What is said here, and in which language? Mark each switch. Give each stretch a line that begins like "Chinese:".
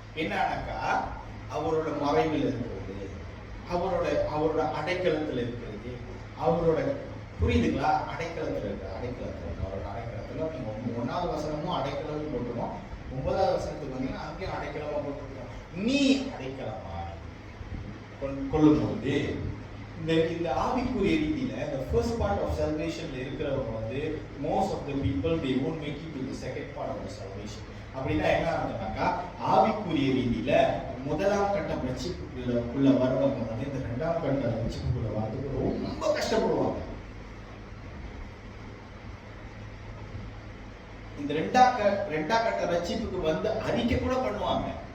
Tamil: என்னன்னாக்கா, அவரோட மறைவில் இருக்கிறது, அவரோட அடைக்கலத்தில் இருக்கிறது, அவரோட புரியுதுங்களா? அடைக்கலத்தில் இருக்கிற அடைக்கலத்தில் அவரோட அடைக்கலத்தில் நீங்க 1வது வசனமும் அடைக்கலம் போட்டுரும், 9வது வசனத்துக்கு வந்தீங்கன்னா அங்கேயும் அடைக்கலமா போட்டுருக்கோம். நீ அடைக்கலமா கொள்ளும் போது இந்த ஆவிக்குரிய ரீதியில
English: the first part of salvation
Tamil: இருக்கிறவங்க வந்து
English: most of the people they won't make it to the second part of the salvation.
Tamil: அப்படின்னா என்ன அர்த்தம்னாக்கா ஆவிக்குரிய ரீதியில முதலாம் கட்டம் ரட்சிப்புக்குள்ள வரவங்க வந்து இந்த 2ஆம் கட்ட ரட்சிப்புக்குள்ள வரதுக்கு ரொம்ப கஷ்டப்படுவாங்க. இந்த 2ஆம் கட்ட ரட்சிப்புக்கு வந்து அறிக்கை கூட பண்ணுவாங்க.